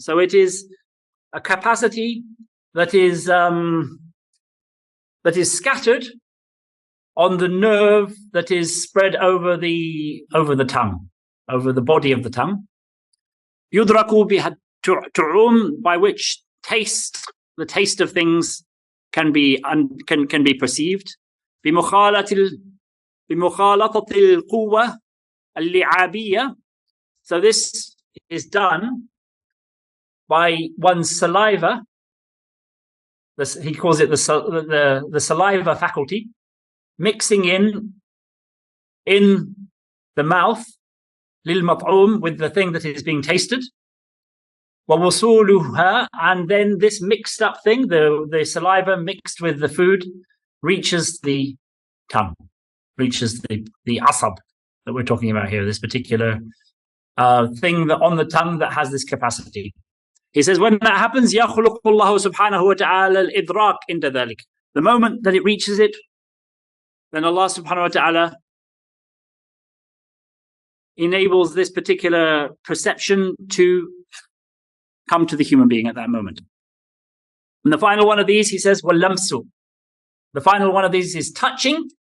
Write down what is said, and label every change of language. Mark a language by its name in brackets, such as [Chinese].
[English] So it is a capacity that is scattered on the nerve that is spread over the tongue. over the body of the tongue. [Arabic] Yudraku biha tu'um, [English] by which the taste of things can be perceived. [Arabic] بمخالطة القوة اللعابية. [English] So this is done by one's saliva. He calls it the saliva faculty, mixing in the mouth, [Arabic] للمطعوم, [English] with the thing that is being tasted. [Arabic] ووصولها, [English] and then this mixed up thing, the saliva mixed with the food, reaches the tongue, reaches the asab that we're talking about here, this particular thing that on the tongue that has this capacity. He says, when that happens, [Arabic] يَخْلُقُ اللَّهُ سُبْحَانَهُ وَتَعَالَى الْإِدْرَاكِ عِنْدَ ذَلِكَ. [English] The moment that it reaches it, then Allah subhanahu wa ta'ala enables this particular perception to come to the human being at that moment. And the final one of these, he says, [Arabic] وَاللَّمْسُ. [English] The final one of these is touching.